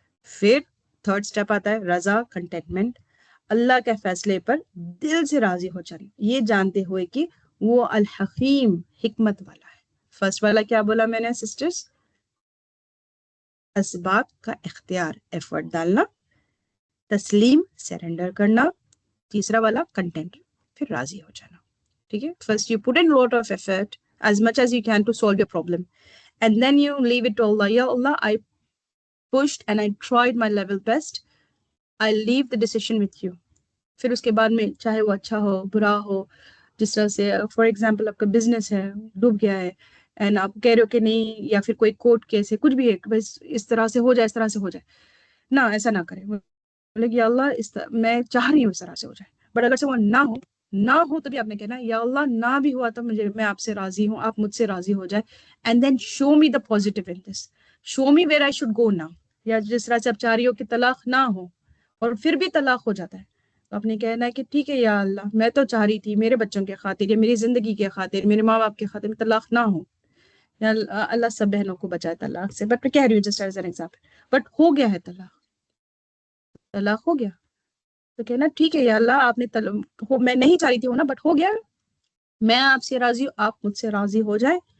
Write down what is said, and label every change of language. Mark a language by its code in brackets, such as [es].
[ur] پھر third step آتا ہے رضا، کنٹینٹمنٹ. اللہ کے فیصلے پر دل سے راضی ہو جانا، یہ جانتے ہوئے کہ وہ الحکیم، حکمت والا ہے. فرسٹ والا کیا بولا میں نے سسٹرز؟ اسباب کا اختیار، ایفرٹ ڈالنا، تسلیم، سرنڈر کرنا. تیسرا والا کنٹینٹ، پھر راضی ہو جانا. ٹھیک ہے. [en] First you put in lot of effort as much as you can to solve your problem, and then you leave it to Allah. Ya Allah, I pushed and I tried my level best. I leave the decision with you. [ur] پھر اس کے بعد میں چاہے وہ اچھا ہو برا ہو، جس طرح سے [en] for example [ur] آپ کا بزنس ہے ڈوب گیا ہے اینڈ آپ کہہ رہے ہو کہ نہیں، یا پھر کوئی کورٹ کیس ہے، کچھ بھی ہے، بس اس طرح سے ہو جائے، اس طرح سے ہو جائے. نہ ایسا نہ کرے. بولے کہ یا اللہ میں چاہ رہی ہوں اس طرح سے ہو جائے، بٹ اگر سے وہ نہ ہو تو بھی آپ نے کہنا یا اللہ نہ بھی ہوا تو میں آپ سے راضی ہوں، آپ مجھ سے راضی ہو جائے. [en] And then show me the positive in this, show me where I should go now. [ur] یا جس طرح سے آپ چاہ رہی ہو کہ طلاق نہ ہو اور پھر بھی طلاق ہو جاتا ہے، تو آپ نے کہنا ہے کہ ٹھیک ہے یا اللہ میں تو چاہ رہی تھی میرے بچوں کے خاطر یا میری زندگی کے خاطر، میرے ماں باپ کے خاطر طلاق نہ ہو، یا اللہ سب بہنوں کو بچائے طلاق سے. بٹ میں کہہ رہی ہوں [en] just as an example, [ur] but ہو گیا ہے طلاق ہو گیا، تو کہنا ٹھیک ہے یا اللہ آپ نے میں نہیں چاہ رہی تھی ہونا، بٹ ہو گیا، میں آپ سے راضی ہوں، آپ مجھ سے راضی ہو جائے.